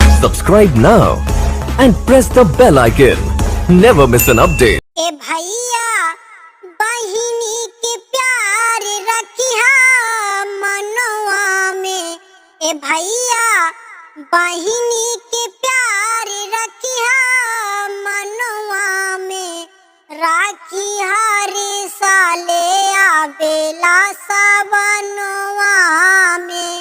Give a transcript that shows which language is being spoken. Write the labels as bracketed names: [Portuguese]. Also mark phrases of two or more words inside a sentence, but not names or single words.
[English] Subscribe now and press the bell icon. Never miss an update. [Bhojpuri] ए भैया बहिनी के प्यार रखिया मनवा में। ए भैया बहिनी के प्यार रखिया मनवा में। राखी हरे साले आवेला सावनवा में।